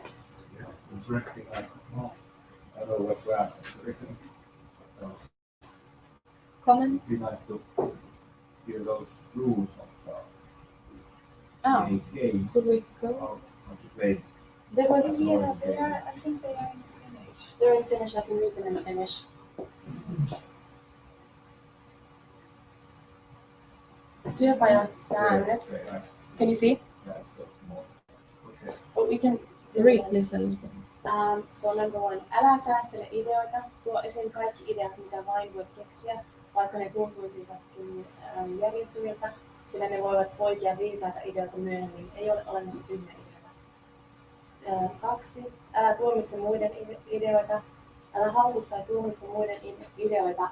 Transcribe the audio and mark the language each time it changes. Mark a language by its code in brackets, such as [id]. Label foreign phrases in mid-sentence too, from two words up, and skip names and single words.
[en] Yeah, interesting. I don't know what to ask. Actually. comments? It'd be nice to hear those rules of Oh, any game, Could we go? how to play. there was, Yeah, they are. I think they are in Finnish. they're in Finnish, I can read them in Finnish. [fi] Työpajan säännöt. [en] Okay, Can you see? yeah, it's got more. Okay. But we can Read, please, a little bit. So number 1, [fi] älä säästele ideoita, tuo esiin kaikki ideat, mitä vain voit keksiä, vaikka ne tuntuisivatkin järjettömiltä, sillä ne voivat poikia viisaita ideoita myöhemmin. Ei ole olemassa tyhmiä ideoita. 2, älä tuomitse muiden ideoita, älä hauku tai tuomitse muiden ideoita.